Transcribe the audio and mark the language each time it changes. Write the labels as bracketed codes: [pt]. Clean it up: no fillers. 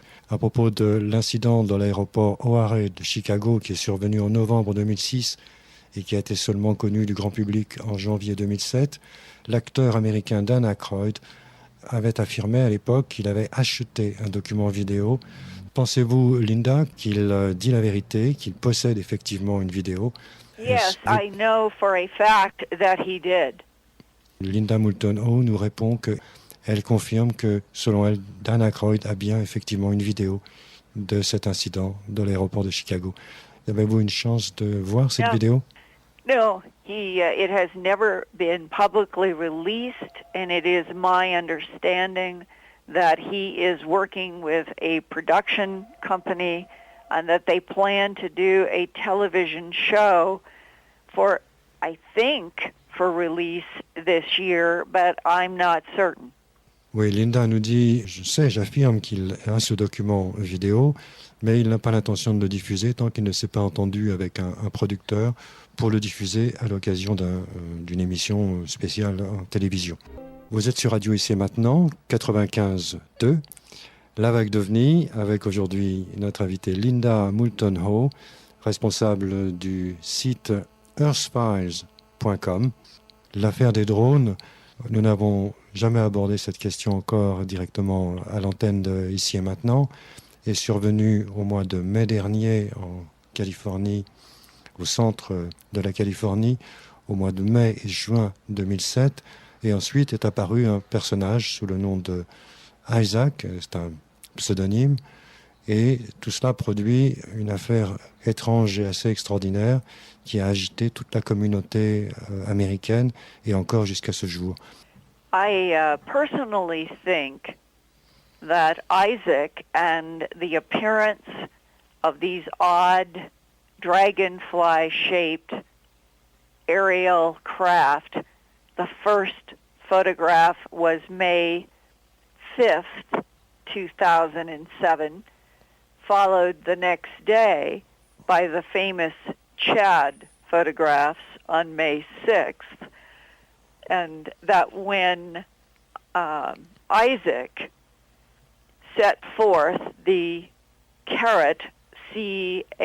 [fr] À propos de l'incident dans l'aéroport O'Hare de Chicago qui est survenu en novembre 2006 et qui a été seulement connu du grand public en janvier 2007, l'acteur américain Dan Aykroyd avait affirmé à l'époque qu'il avait acheté un document vidéo. Pensez-vous, Linda, qu'il dit la vérité, qu'il possède effectivement une vidéo? [en] Yes, I know for a fact that he did. [fr] Linda Moulton Howe nous répond qu'elle confirme que, selon elle, Dan Aykroyd a bien effectivement une vidéo de cet incident de l'aéroport de Chicago. Avez-vous une chance de voir cette vidéo? [en] No, it has never been publicly released, and it is my understanding that he is working with a production company and that they plan to do a television show for, I think, for release this year, but I'm not certain. [fr] Oui, Linda nous dit, j'affirme qu'il a ce document vidéo, mais il n'a pas l'intention de le diffuser tant qu'il ne s'est pas entendu avec un producteur pour le diffuser à l'occasion d'une émission spéciale en télévision. Vous êtes sur Radio Ici et Maintenant, 95.2, la vague d'OVNI, avec aujourd'hui notre invitée Linda Moulton Howe, responsable du site earthfiles.com. L'affaire des drones, nous n'avons jamais abordé cette question encore directement à l'antenne de Ici et Maintenant, est survenue au mois de mai dernier en Californie, au centre de la Californie, au mois de mai et juin 2007. Et ensuite est apparu un personnage sous le nom de Isaac, c'est un pseudonyme, et tout cela produit une affaire étrange et assez extraordinaire qui a agité toute la communauté américaine et encore jusqu'à ce jour. [en] I personally think that Isaac and the appearance of these odd dragonfly-shaped aerial craft, the first photograph was May 5th, 2007, followed the next day by the famous Chad photographs on May 6th, and that when Isaac set forth the caret, C-A-R-E-T,